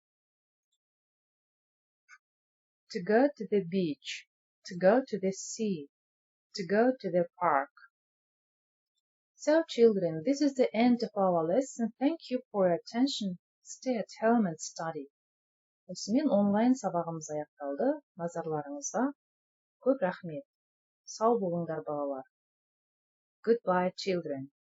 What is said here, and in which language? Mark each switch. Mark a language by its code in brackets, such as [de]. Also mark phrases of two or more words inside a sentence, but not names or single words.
[en] To go to the beach, to go to the sea, to go to the park. So children, this is the end of our lesson. Thank you for your attention. Stay at home and study. [kk] Осымен онлайн сабағымыз аяқталды. Назарларыңызға көп рахмет. Сау болыңдар балалар. [en] Goodbye, children.